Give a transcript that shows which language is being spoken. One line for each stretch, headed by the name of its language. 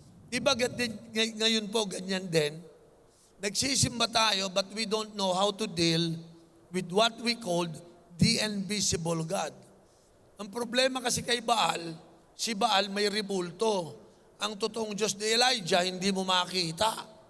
Filipino: Di ba ngayon po ganyan din? Nagsisimba tayo
English: but we don't know how to deal with what we called the invisible God.
Filipino: Ang problema kasi kay Baal, si Baal may rebulto. Ang totoong Diyos ni Elijah, hindi mo makita.